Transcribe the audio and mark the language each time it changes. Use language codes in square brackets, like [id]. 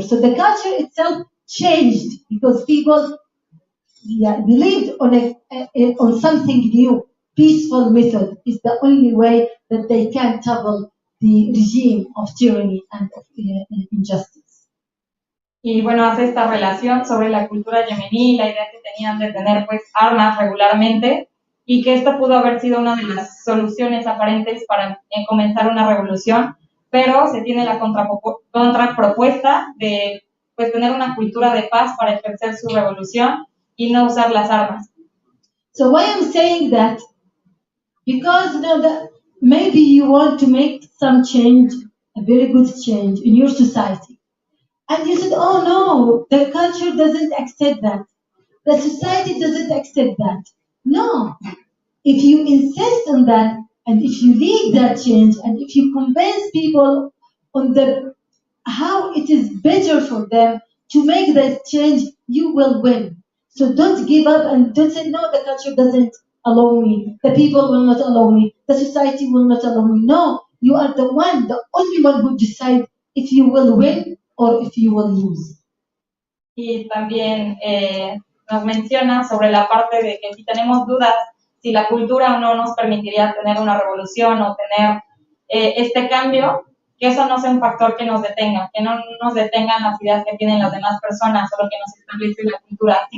[en] So the culture itself changed because people believed on something new. Peaceful method is the only way that they can topple the regime of tyranny and of injustice. [es] Y bueno, hace esta relación sobre la cultura yemení, la idea que tenían de tener pues armas regularmente y que esto pudo haber sido una de las soluciones aparentes para comenzar una revolución, pero se tiene la contrapropuesta de pues tener una cultura de paz para ejercer su revolución y no usar las armas. [en] So why I'm saying that? Because maybe you want to make some change, a very good change in your society. And you said, oh no, the culture doesn't accept that. The society doesn't accept that. No. If you insist on that, and if you lead that change, and if you convince people on how it is better for them to make that change, you will win. So don't give up and don't say, no, the culture doesn't allow me. The people will not allow me. The society will not allow me. No, you are the only one who decides if you will win or if you will lose. [es] Y también nos menciona sobre la parte de que si tenemos dudas si la cultura o no nos permitiría tener una revolución o tener este cambio, que eso no sea un factor que nos detenga, que no nos detengan las ideas que tienen las demás personas o lo que nos establece la cultura.